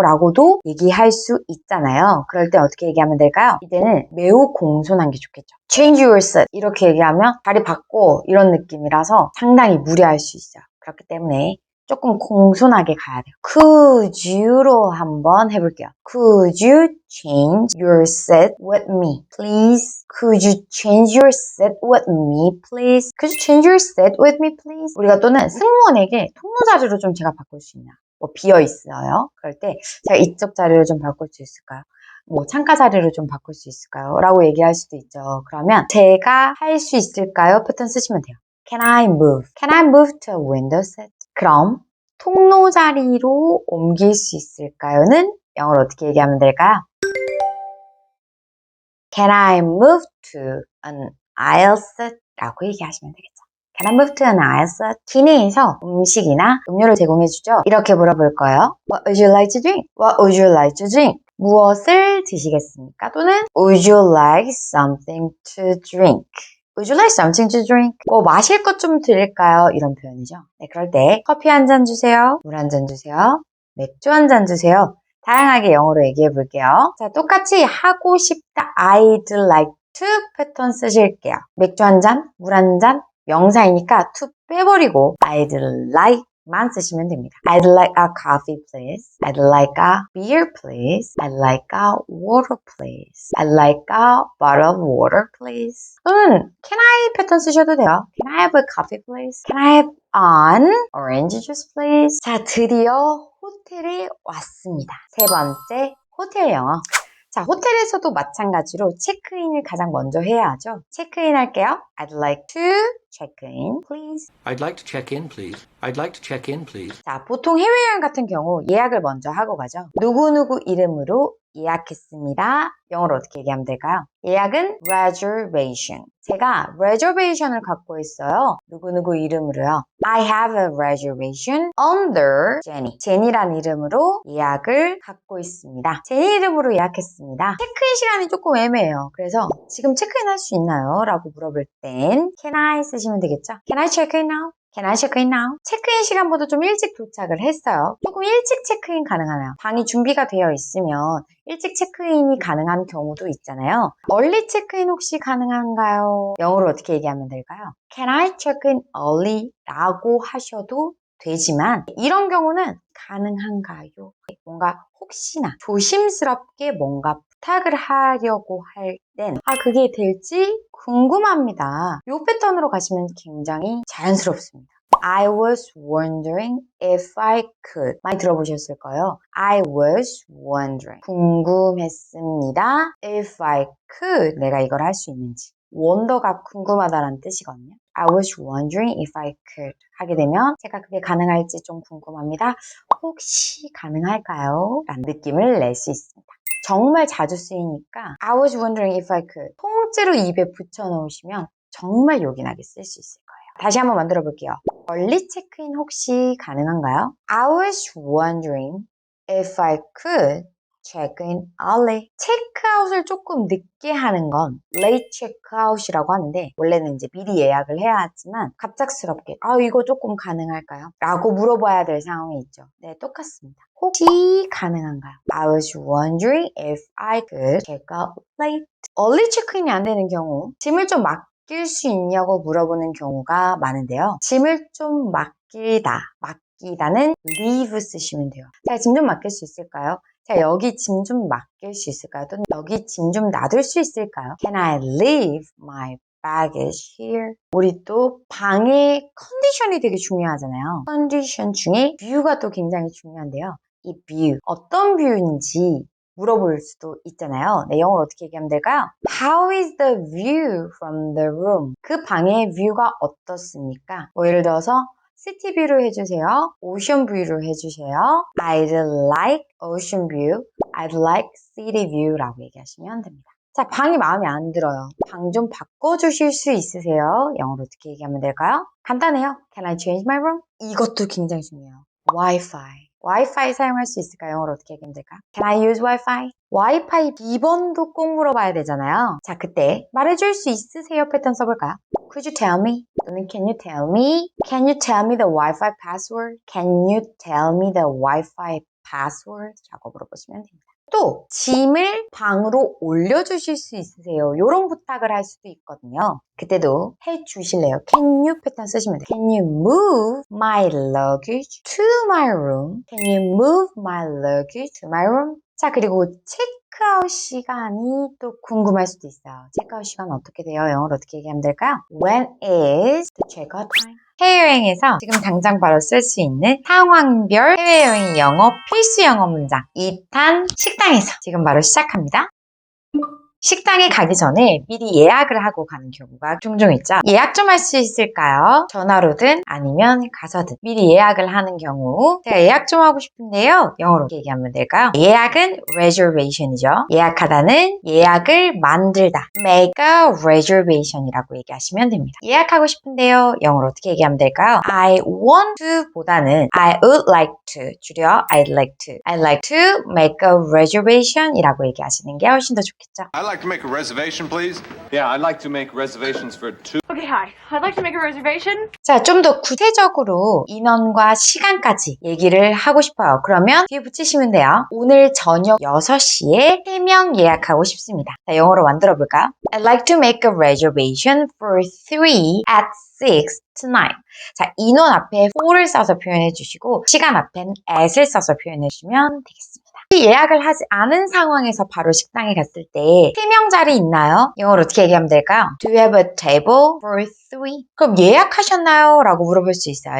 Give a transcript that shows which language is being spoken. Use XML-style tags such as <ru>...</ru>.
<ko>라고도 얘기할 수 있잖아요. 그럴 때 어떻게 얘기하면 될까요? 이때는 매우 공손한 게 좋겠죠.</ko> <en>Change your seat</en> <ko>이렇게 얘기하면 자리 바꿔 이런 느낌이라서 상당히 무례할 수 있어요. 그렇기 때문에 조금 공손하게 가야 돼요. Could you로 한번 해볼게요.</ko> <en>Could you change your seat with me, please? Could you change your seat with me, please? Could you change your seat with me, please?</en> <ko>우리가 또는 승무원에게 통로 자리로 좀 제가 바꿀 수 있나? 뭐 비어 있어요. 그럴 때 제가 이쪽 자리를 좀 바꿀 수 있을까요? 뭐 창가 자리를 좀 바꿀 수 있을까요? 라고 얘기할 수도 있죠. 그러면 제가 할 수 있을까요? 패턴 쓰시면 돼요.</ko> <en>Can I move? Can I move to a window seat?</en> <ko>그럼 통로 자리로 옮길 수 있을까요?는 영어로 어떻게 얘기하면 될까요?</ko> <en>Can I move to an aisle seat?</en> <ko>라고 얘기하시면 되겠죠.</ko> <en>Can I move to an aisle seat?</en> <ko>기내에서 음식이나 음료를 제공해주죠. 이렇게 물어볼 거예요.</ko> <en>What would you like to drink? What would you like to drink?</en> <ko>무엇을 드시겠습니까? 또는</ko> <en>Would you like something to drink? Would you like something to drink?</en> <ko>뭐 마실 것 좀 드릴까요? 이런 표현이죠. 네, 그럴 때 커피 한 잔 주세요. 물 한 잔 주세요. 맥주 한 잔 주세요. 다양하게 영어로 얘기해 볼게요. 자, 똑같이 하고 싶다</ko> <en>I'd like to</en> <ko>패턴 쓰실게요. 맥주 한 잔, 물 한 잔, 명사이니까 to 빼버리고 I'd like 만 쓰시면 됩니다.</ko> <en>I'd like a coffee, please. I'd like a beer, please. I'd like a water, please. I'd like a bottle of water, please.</en> <ko>또는 can I 패턴 쓰셔도 돼요.</ko> <en>Can I have a coffee, please? Can I have an orange juice, please?</en> <ko>자, 드디어 호텔에 왔습니다. 세 번째, 호텔 영어. 자, 호텔에서도 마찬가지로 체크인을 가장 먼저 해야 하죠. 체크인 할게요.</ko> <en>I'd like to check in, please. I'd like to check in, please. I'd like to check in, please.</en> <ko>자, 보통 해외여행 같은 경우 예약을 먼저 하고 가죠. 누구누구 이름으로 예약했습니다. 영어로 어떻게 얘기하면 될까요? 예약은 reservation. 제가 reservation을 갖고 있어요. 누구누구 이름으로요.</ko> <en>I have a reservation under Jenny.</en> <ko>제니라는 이름으로 예약을 갖고 있습니다. 제니 이름으로 예약했습니다. 체크인 시간이 조금 애매해요. 그래서 지금 체크인 할 수 있나요? 라고 물어볼 땐 Can I 쓰시면 되겠죠? Can I check in now? Can I check in now? 체크인 시간보다 좀 일찍 도착을 했어요. 조금 일찍 체크인 가능하나요? 방이 준비가 되어 있으면 일찍 체크인이 가능한 경우도 있잖아요. 얼리 체크인 혹시 가능한가요? 영어로 어떻게 얘기하면 될까요? Can I check in early? 라고 하셔도 되지만 이런 경우는 가능한가요? 뭔가 혹시나 조심스럽게 뭔가 부탁을 하려고 할 땐 그게 될지 궁금합니다. 이 패턴으로 가시면 굉장히 자연스럽습니다.</ko> <en>I was wondering if I could.</en> <ko>많이 들어보셨을 거예요.</ko> <en>I was wondering.</en> <ko>궁금했습니다.</ko> <en>If I could.</en> <ko>내가 이걸 할 수 있는지. wonder가 궁금하다라는 뜻이거든요.</ko> <en>I was wondering if I could.</en> <ko>하게 되면 제가 그게 가능할지 좀 궁금합니다. 혹시 가능할까요? 라는 느낌을 낼 수 있습니다. 정말 자주 쓰이니까</ko> <en>I was wondering if I could.</en> <ko>통째로 입에 붙여놓으시면 정말 요긴하게 쓸 수 있을 거예요. 다시 한번 만들어 볼게요. 얼리 체크인 혹시 가능한가요?</ko> <en>I was wondering if I could check-in early.</en> <ko>체크아웃을 조금 늦게 하는 건 late check-out이라고 하는데 원래는 이제 미리 예약을 해야 하지만 갑작스럽게 이거 조금 가능할까요? 라고 물어봐야 될 상황이 있죠. 네, 똑같습니다. 혹시 가능한가요?</ko> <en>I was wondering if I could check out late.</en> <ko>early check-in이 안 되는 경우 짐을 좀 맡길 수 있냐고 물어보는 경우가 많은데요. 짐을 좀 맡기다는 leave 쓰시면 돼요. 자, 짐 좀 맡길 수 있을까요? 자, 여기 짐 좀 맡길 수 있을까요? 또는 여기 짐 좀 놔둘 수 있을까요?</ko> <en>Can I leave my baggage here?</en> <ko>우리 또 방의 컨디션이 되게 중요하잖아요. 컨디션 중에 뷰가 또 굉장히 중요한데요. 이 뷰, 어떤 뷰인지 물어볼 수도 있잖아요. 네, 영어로 어떻게 얘기하면 될까요?</ko> <en>How is the view from the room?</en> <ko>그 방의 뷰가 어떻습니까? 예를 들어서 시티 뷰로 해주세요. 오션 뷰로 해주세요.</ko> <en>I'd like ocean view. I'd like city view</en> <ko>라고 얘기하시면 됩니다. 자, 방이 마음에 안 들어요. 방 좀 바꿔주실 수 있으세요? 영어로 어떻게 얘기하면 될까요?</ko> <en>간단해요. Can I change my room?</en> <ko>이것도 굉장히 중요해요.</ko> <en>Wi-Fi.</en> <ko>와이파이 사용할 수 있을까요? 영어로 어떻게 얘기하면 될까요?</ko> <en>Can I use Wi-Fi?</en> <ko>와이파이 비번도 꼭 물어봐야 되잖아요. 자, 그때 말해줄 수 있으세요? 패턴 써볼까요?</ko> <en>Could you tell me?</en> <ko>또는</ko> <en>Can you tell me? Can you tell me the Wi-Fi password? Can you tell me the Wi-Fi password?</en> <ko>라고 물어보시면 됩니다. 또 짐을 방으로 올려주실 수 있으세요? 이런 부탁을 할 수도 있거든요. 그때도 해주실래요? Can you 패턴 쓰시면 돼요.</ko> <en>Can you move my luggage to my room? Can you move my luggage to my room?</en> <ko>자, 그리고 체크아웃 시간이 또 궁금할 수도 있어요. 체크아웃 시간 어떻게 돼요? 영어로 어떻게 얘기하면 될까요?</ko> <en>When is the checkout time?</en> <ko>해외여행에서 지금 당장 바로 쓸 수 있는 상황별 해외여행 영어 필수 영어 문장 2탄 식당에서 지금 바로 시작합니다. 식당에 가기 전에 미리 예약을 하고 가는 경우가 종종 있죠. 예약 좀 할 수 있을까요? 전화로든 아니면 가서든 미리 예약을 하는 경우 제가 예약 좀 하고 싶은데요. 영어로 어떻게 얘기하면 될까요? 예약은 reservation이죠. 예약하다는 예약을 만들다. make a reservation이라고 얘기하시면 됩니다. 예약하고 싶은데요. 영어로 어떻게 얘기하면 될까요?</ko> <en>I want to</en> <ko>보다는</ko> <en>I would like to</en> <ko>줄여</ko> <en>I'd like to I'd like to make a reservation</en> <ko>이라고 얘기하시는 게 훨씬 더 좋겠죠.</ko> <en>I'd like to make a reservation, please. Yeah, I'd like to make reservations for two. Okay, hi. I'd like to make a reservation.</en> <ko>자, 좀 더 구체적으로 인원과 시간까지 얘기를 하고 싶어요. 그러면 뒤에 붙이시면 돼요. 오늘 저녁 6시에 3명 예약하고 싶습니다. 자, 영어로 만들어 볼까요?</ko> <en>I'd like to make a reservation for 3 at 6 tonight.</en> <ko>자, 인원 앞에 for를 써서 표현해 주시고 시간 앞엔 at을 써서 표현해 주시면 되겠습니다. 예약을 하지 않은 상황에서 바로 식당에 갔을 때 3명 자리 있나요? 영어로 어떻게 얘기하면 될까요?</ko> <en>Do you have a table for 3?</en> <ko>그럼 예약하셨나요? 라고 물어볼 수 있어요.</ko>